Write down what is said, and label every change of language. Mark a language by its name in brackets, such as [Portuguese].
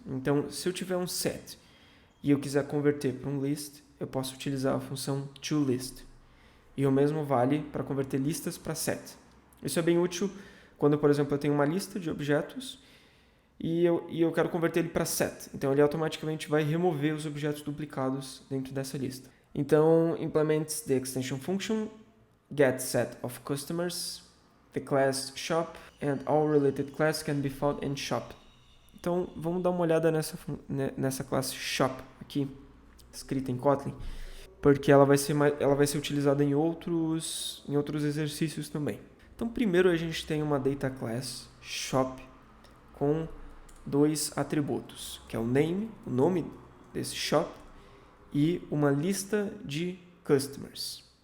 [Portuguese] Então, se eu tiver um set e eu quiser converter para um list, eu posso utilizar a função toList. E o mesmo vale para converter listas para set. Isso é bem útil quando, por exemplo, eu tenho uma lista de objetos e eu quero converter ele para set. Então, ele automaticamente vai remover os objetos duplicados dentro dessa lista. [English] Então, implements the extension function get set of customers, the class shop, and all related class can be found in shop. [Portuguese] Então, vamos dar uma olhada nessa classe shop aqui, escrita em Kotlin, porque ela vai ser utilizada em outros exercícios também. Então, primeiro a gente tem uma data class shop com dois atributos, que é o name, o nome desse shop, e uma lista de customers.